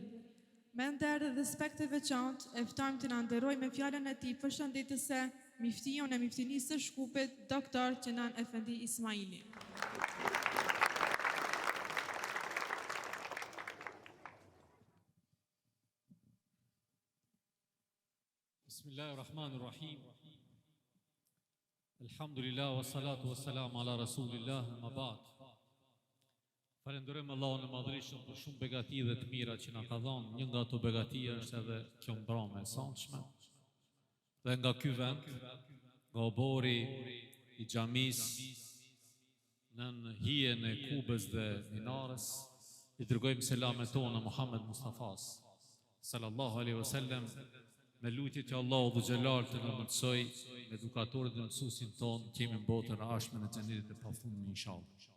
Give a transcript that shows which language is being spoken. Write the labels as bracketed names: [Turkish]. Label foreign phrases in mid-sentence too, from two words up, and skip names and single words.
[Albanian] Me nder dhe respekt të veçantë, e ftojmë të na nderoj me fjalën e tij përshëndetëse miftion e miftinisë së Shkupit, Doktor Kenan Efendi Ismaili. Bismillahirrahmanirrahim. [Arabic] الحمد لله والصلاة والسلام على رسول الله أما بعد. [Albanian] Falenderojmë Allahun e Madhërisht për shumë begati dhe të mira që na ka dhënë. Një nga ato begati është edhe kjo mbrëmje e sonshme. Dhe nga ky vend, nga obori i xhamis nën hijen e Kubës dhe Minarës, i dërgojmë selamet tona Muhammed Mustafas [Arabic] صلى الله عليه وسلم, [Albanian] me lutje të Allahu dhe Xhelal të na mësoj, me edukatorët dhe mësuesin ton, që jemi në botën e ashme në xhenetit e pafundme inshallah.